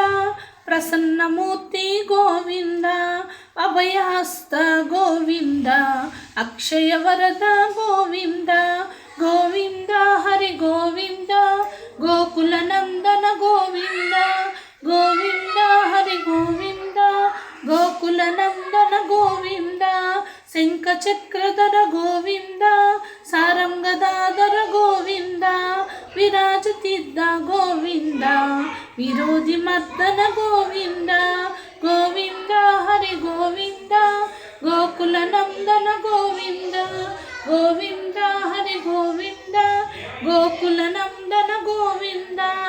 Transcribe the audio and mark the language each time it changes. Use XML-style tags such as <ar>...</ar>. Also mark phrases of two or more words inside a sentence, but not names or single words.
<te>ప్రసన్నమూర్తి గోవింద, అభయహస్త గోవింద, అక్షయ వరద గోవింద, గోవింద హరి గోవింద, గోకుల నందన గోవింద, గోవింద హరి గోవింద, గోకుల నందన గోవింద, శంఖ చక్రధర గోవింద, సార</te> <kn>ವಿರಾಜುತ್ತಿದ್ದ ಗೋವಿಂದ ವಿರೋಧಿ ಮರ್ದನ ಗೋವಿಂದ ಗೋವಿಂದ ಹರಿ ಗೋವಿಂದ ಗೋಕುಲ ನಂದನ ಗೋವಿಂದ ಗೋವಿಂದ ಹರಿ ಗೋವಿಂದ ಗೋಕುಲ ನಂದನ ಗೋವಿಂದ</kn>